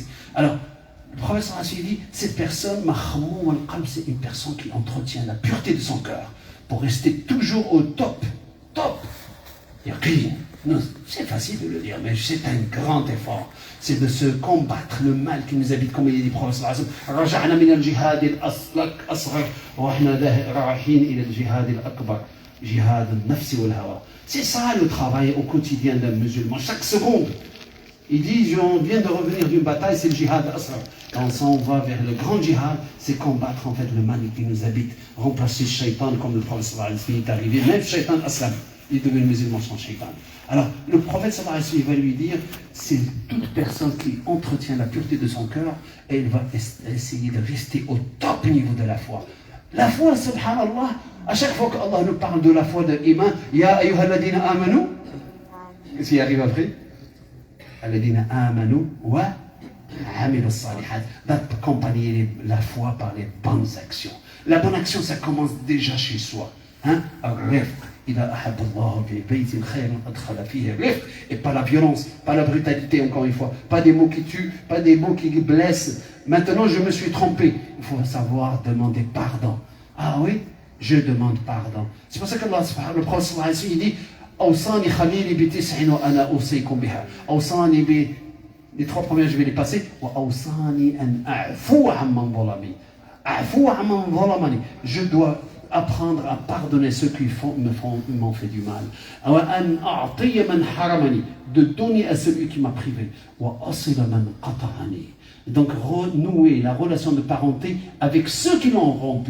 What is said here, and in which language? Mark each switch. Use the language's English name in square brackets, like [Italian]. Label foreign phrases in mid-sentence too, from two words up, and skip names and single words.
[French] Alors, le prophète [Arabic] صلى الله عليه وسلم [French] dit, cette personne, [Arabic] مخموم القلب, [French] c'est une personne qui entretient la pureté de son cœur pour rester toujours au top. Top. C'est facile de le dire, mais c'est un grand effort. C'est de se combattre le mal qui nous habite, comme il dit le prophète [Arabic] صلى الله عليه وسلم. رجعنا من الجهاد الأصغر وأحنا راحين إلى الجهاد الأكبر. جهاد النفس والهوى. [French] C'est ça le travail au quotidien d'un musulman, chaque seconde. Il dit, on vient de revenir d'une bataille, c'est le [Arabic] جهاد أصغر. [French] Quand on va vers le grand jihad, c'est combattre en fait le mal qui nous habite, remplacer le shaitan comme le prophète [Arabic] صلى الله عليه وسلم [French] est arrivé, même [Arabic] شيطان أسلم, [French] il est devenu musulman sans shaitan. Alors, le prophète [Arabic] صلى الله عليه وسلم, [French] il va lui dire, c'est toute personne qui entretient la pureté de son cœur, et il va essayer de rester au top niveau de la foi. La foi, subhanallah, à chaque fois qu'Allah nous parle de la foi de iman, [Arabic] يا أيها الذين آمنوا, [French] qu'est-ce qui arrive après? [Arabic] الذين آمنوا وعملوا الصالحات, [French] d'accompagner la foi par les bonnes actions. La bonne action, ça commence déjà chez soi. Hein? Et pas la violence, pas la brutalité, encore une fois, pas des mots qui tuent, pas des mots qui blessent. Maintenant, je me suis trompé. Il faut savoir demander pardon. Ah oui, je demande pardon. C'est pour ça que le prophète [Arabic] صلى الله عليه وسلم [French] dit [Arabic] أوصاني خليلي بتسع وأنا أوصيكم بها. أوصاني بـ, [French] les 3 premières je vais les passer. [Arabic] وأوصاني أن أعفو عمن ظلمني. [French] Je dois apprendre à pardonner ceux qui m'ont fait du mal. De donner à celui qui m'a privé. Donc renouer la relation de parenté avec ceux qui l'ont rompu.